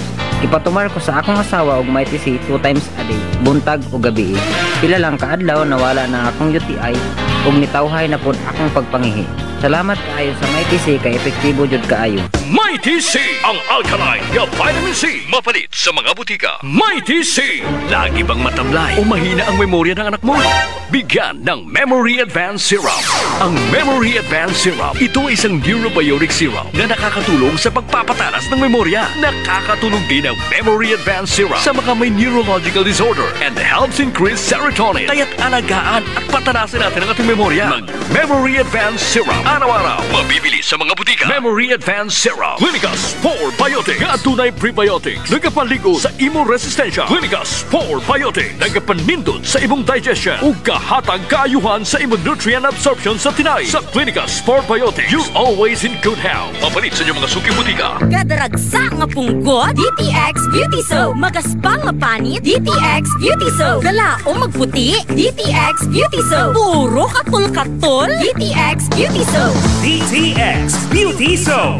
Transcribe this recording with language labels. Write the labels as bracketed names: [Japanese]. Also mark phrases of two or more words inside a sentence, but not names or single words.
[Cebuano] Ipatumar ko sa akong asawa og Mighty C 2 [English] times a day, [Cebuano] buntag o gabi. Pila lang kaadlaw nawala na akong UTI ug nitawhay na pud akong pagpangihi. Salamat kaayo sa Mighty C kay epektibo jud kaayo. Mighty C ang alkaline nga vitamin C. Mapalit sa mga butika. Mighty C. [Filipino] Lagi bang matamlay o mahina ang memorya ng anak mo? Bigyan ng Memory Advanced Syrup. Ang Memory Advanced Syrup, ito ay isang neurobiotic syrup na nakakatulong sa pagpapatalas ng memorya. Nakakatulong din ang Memory Advanced Syrup sa mga may [English] neurological disorder and helps increase serotonin. [Filipino] Kaya't alagaan at patanasin natin ang ating memorya. Mag-Memory Advanced Syrup. Araw-araw. Mabibili sa mga butika. Memory Advanced Syrup. Clinicus 4 Biotic. Tunay prebiotics. [Cebuano] Nagapaligo sa imong resistensya. Clinicus 4 Biotic. Nagapanindot sa imong digestion. Ug kahatag kaayuhan sa imong [English] nutrient absorption [Cebuano] sa tinay. Sa Clinicus 4 Biotic. [English] You're always in good health. [Cebuano] Mapalit sa inyong mga suki butika. Kadaragsa nga punggot. DTX Beauty Soap. Magaspang nga panit. DTX Beauty Soap. Kalaong magputi. DTX Beauty Soap. Puro katul-katul. DTX Beauty Soap. DTX Beauty Soap.